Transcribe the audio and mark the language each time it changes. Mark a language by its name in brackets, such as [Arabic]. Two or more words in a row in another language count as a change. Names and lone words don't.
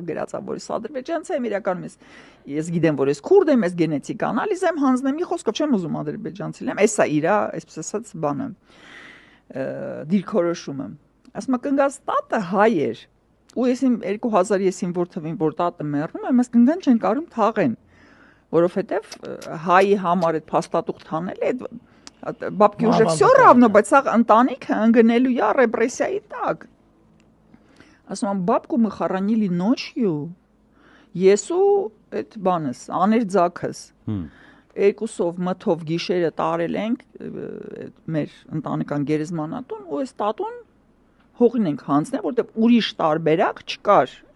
[Armenian] գրած է որ ես ադրբեջանցի եմ, իրականում ես գիտեմ որ ես քուրդ եմ, ես գենետիկ անալիզ եմ հանձնեմ, մի խոսքով չեմ ուզում ադրբեջանցի լինեմ, էսա իր, այսպես ասած բանը դիրքորոշումը։ Ասում է կնգած տատը հայ էր։ Ու ես իմ 2000 որ թվին որ տատը մեռնում եմ, ես կնգան չեն կարում թաղեն, որովհետև հայի համար այդ փաստաթուղթ հանել է [Russian] Бабки уже все равно, [Armenian] բայց սա ընտանիքը ընկնելու է ռեպրեսիայի տակ։ Ասում եմ, [Russian] бабку мы хоронили ночью, [Armenian] ես ու այդ բանս, աներ ձակս։ Երկուսով մթով գիշերը տարել ենք մեր ընտանեկան գերեզմանատուն ու այս տատուն հողին ենք հանձնել, որտեղ ուրիշ տարբերակ չկար։